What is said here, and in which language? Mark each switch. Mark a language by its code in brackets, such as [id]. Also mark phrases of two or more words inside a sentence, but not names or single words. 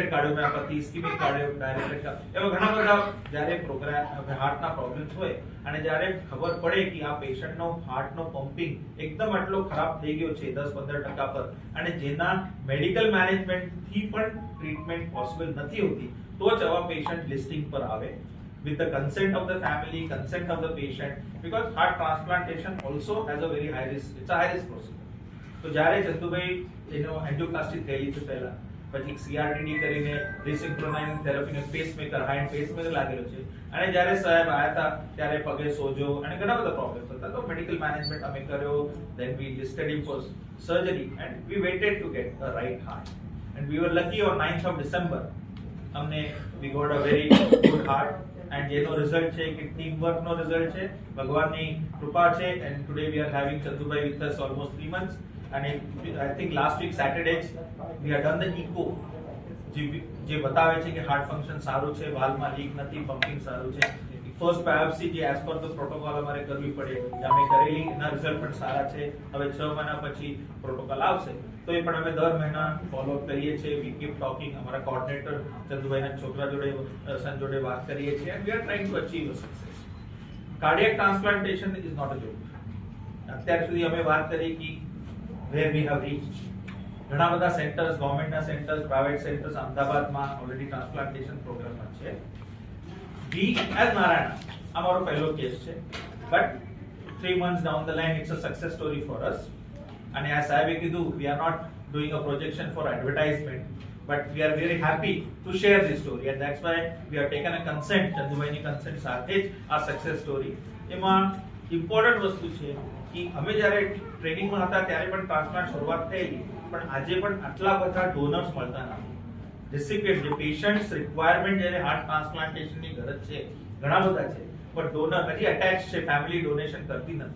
[gu] કાર્ડિયોમાયોપેથી, [en] ischemic cardio directed, [gu] એવા ઘણા બધા જ્યારે પ્રોગ્રામ હાર્ટના પ્રોબ્લેમ્સ હોય અને જ્યારે ખબર પડે કે આ પેશન્ટનો હાર્ટનો પમ્પિંગ એકદમ આટલો ખરાબ થઈ ગયો છે 10-15% પર અને જેના મેડિકલ મેનેજમેન્ટથી પણ ટ્રીટમેન્ટ પોસિબલ નથી હોતી, તો જ આવા [en] patient listing [gu] પર આવે [en] with the consent of the family, consent of the patient, because heart transplantation also has a very high risk, it's a high risk procedure. [gu] તો જ્યારે ચંદુભાઈ એનો એન્જિયોપ્લાસ્ટી થયેલી છે પહેલા, પછી CRTD કરીને રિસિન્ક્રોનાઇઝિંગ થેરાપીનો પેસમેકર, [en] heart pacemaker [gu] લાગેલો છે અને જ્યારે સાહેબ આયા હતા ત્યારે પગે સોજો અને ઘણા બધા પ્રોબ્લેમ્સ હતા, તો [en] medical management [gu] અમે કર્યો, [en] then we listed him for surgery and we waited to get the right heart and we were lucky on 9th of December हमने we got a very good heart and [gu] જેનો રિઝલ્ટ છે કે ટીમ વર્ક નો રિઝલ્ટ છે, ભગવાનની કૃપા છે [en] and today we are having Chandubai with us almost 3 months and I think last week Saturday we have done the echo [gu] જે બતાવે છે કે હાર્ટ ફંક્શન સારું છે, [en] વાલ્વમાં લીક નથી, પમ્પિંગ સારું છે. [gu] ફર્સ્ટ બાયોપ્સી જે [en] as per the protocol [gu] અમારે કરવી પડે અમે કરેલી, એના રિઝલ્ટ પણ સારા છે. હવે 6 મહિના પછી પ્રોટોકોલ આવશે તો એ પણ અમે દર મહિના ફોલોઅપ કરીએ છીએ. [en] we keep talking, [gu] અમારા કોઓર્ડિનેટર ચંદુભાઈના છોકરા જોડે સન જોડે વાત કરીએ છીએ [en] and we are trying to achieve a success. Cardiac transplantation is not a joke. [gu] અત્યાર સુધી અમે વાત કરી કે [en] where we have reached. [gu] ઘણા બધા સેન્ટર્સ, ગવર્નમેન્ટના સેન્ટર્સ, [en] private centers [gu] અમદાવાદમાં ઓલરેડી ટ્રાન્સપ્લાન્ટેશન પ્રોગ્રામમાં છે. [en] We as Narayana, [gu] અમારો પહેલો કેસ છે, [en] but 3 months down the line it's a success story for us. [gu] અને આ સાહેબે કીધું [en] we are not doing a projection for advertisement, but we are very happy to share this story and that's why we have taken a consent, [gu] ચંદુભાઈની consent સાથે જ આ [en] success story. [gu] એમાં ઇમ્પોર્ટન્ટ વસ્તુ છે કે અમે જ્યારે ટ્રેનિંગમાં હતા ત્યારે પણ ટ્રાન્સપ્લાન્ટ શરૂઆત થયેલી, પણ આજે પણ આટલા બધા ડોનર્સ મળતા નથી. રેસિપિયન્ટ જે [en] patients requirement [gu] જ્યારે હાર્ટ ટ્રાન્સપ્લાન્ટેશનની ગરજ છે ઘણા બધા છે, પણ ડોનર હજી અટેચ છે, ફેમિલી ડોનેશન કરતી નથી.